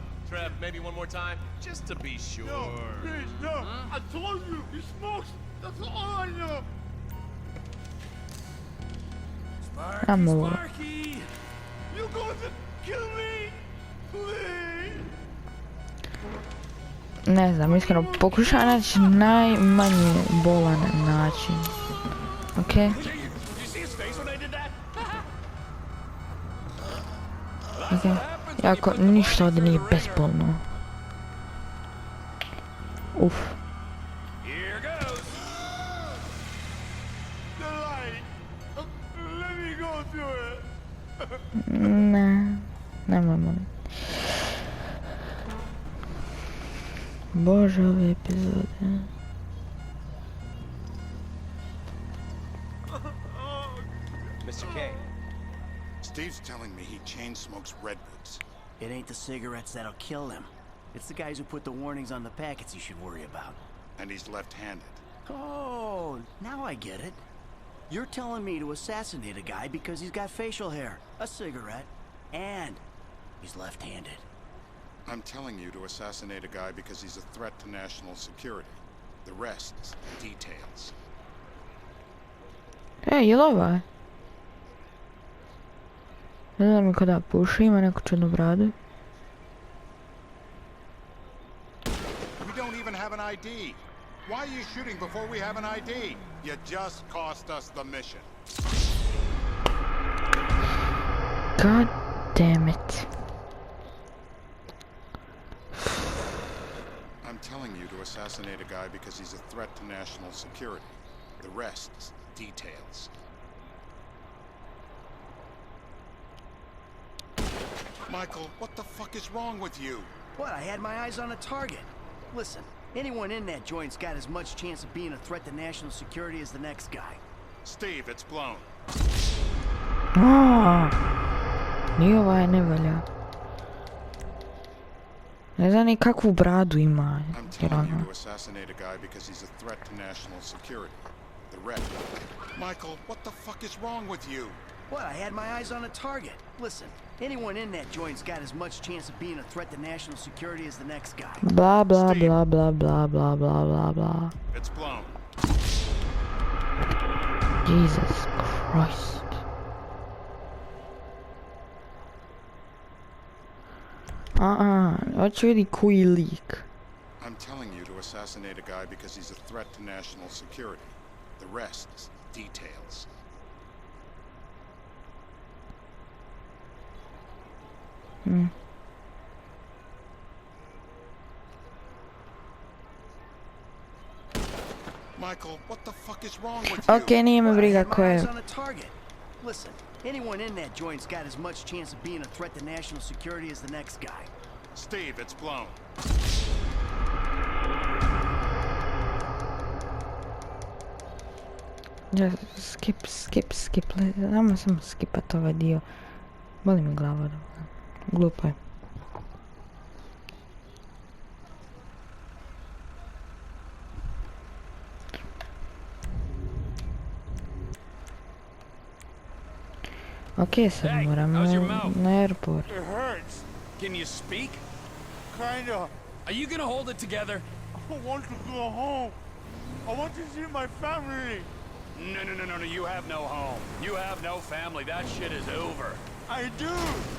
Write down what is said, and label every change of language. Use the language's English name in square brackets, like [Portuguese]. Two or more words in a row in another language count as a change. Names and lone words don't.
[English] Trev, maybe one more time, just to be sure. No, please, no. I told you, he smokes. That's all I know. Amor. Sparky! You going to kill me? Please. [Bosnian] Ne znam, iskreno, pokušaj naći najmanji bolan način. Okej? Okej. Jako, ništa ovdje nije bezbolno. Uf. [English] Here goes! The light. Let me go through it. [Bosnian] Ne. Nemoj, molim. Bože, ove epizode. [English] Mr. K. Steve's telling me he chain smokes redwoods. It ain't the cigarettes that'll kill him. It's the guys who put the warnings on the packets you should worry about. And he's left-handed. Oh, now I get it. You're telling me to assassinate a guy because he's got facial hair, a cigarette, and he's left-handed. I'm telling you to assassinate a guy because he's a threat to national security. The rest is details. [Bosnian] Ej, jel ovaj? Ne znam mi kada puši, ima neku čudnu bradu. [English] We don't even have an ID. Why are you shooting before we have an ID? You just cost us the mission. God damn it. I'm telling you to assassinate a guy because he's a threat to national security. The rest is details. Michael, what the fuck is wrong with you? What, I had my eyes on a target. Listen, anyone in that joint's got as much chance of being a threat to national security as the next guy. Steve, it's blown. [Bosnian] Ni ovaj ne valja. Ne znam ni kakvu bradu ima. [English] I'm telling you to assassinate a guy because he's a threat to national security. The rest. Michael, what the fuck is wrong with you? What, I had my eyes on a target. Listen, anyone in that joint's got as much chance of being a threat to national security as the next guy. Blah blah blah blah blah blah blah blah blah. It's blown. Jesus Christ. [Bosnian] Hoću vidi koji lik. [English] I'm telling you to assassinate a guy because he's a threat to national security. The rest is details. Michael, what the fuck is wrong with you? [Bosnian] Okay, nije me briga ko je. [English] Listen, anyone in that joint's got as much chance of being a threat to national security as the next guy. Steve, it's blown. Skip. [Bosnian] Samo skipat ovaj dio. Boli mi glava. Glupo je. Okay, sad moram na airport. [English] It hurts. Can you speak? Kinda. Are you gonna hold it together? I want to go home. I want to see my family. No, you have no home. You have no family. That shit is over.